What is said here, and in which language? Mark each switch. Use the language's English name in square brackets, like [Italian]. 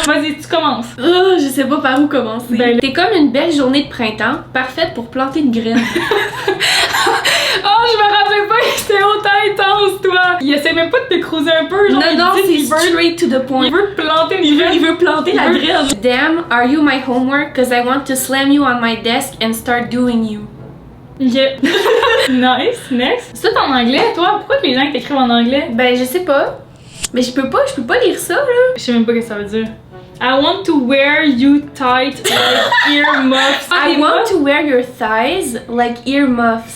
[French] Vas-y, tu commences. Oh, je sais pas par où commencer. Ben, T'es comme une belle journée de printemps, parfaite pour planter une graine. Oh, je me rappelais pas que c'était autant intense, toi! Il essaie même pas de te cruiser un peu, genre. Non, c'est [English] straight to the point. [French] Il veut te planter une graine. Il veut planter la veut- graine. [English] Damn, are you my homework? Cause I want to slam you on my desk and start doing you. Yeah. Nice, next. [French] C'est tout en anglais, toi? Pourquoi que les gens t'écrivent en anglais? Ben, je sais pas. Mais je peux pas lire ça, là. Je sais même pas ce que ça veut dire. [English] I want to wear you tight like earmuffs. I want to wear your thighs like earmuffs.